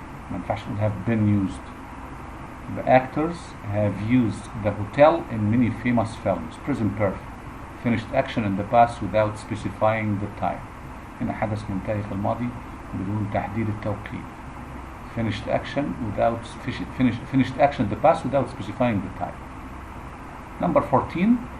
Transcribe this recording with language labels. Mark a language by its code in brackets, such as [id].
[ar] ما ينفعش نقول [en] have been used. The actors have used the hotel in many famous films. Present perfect. Finished action in the past without specifying the time. [ar] هنا حدث منتهي في الماضي بدون تحديد التوقيت. [en] Finished action in the past without specifying the time. Number 14.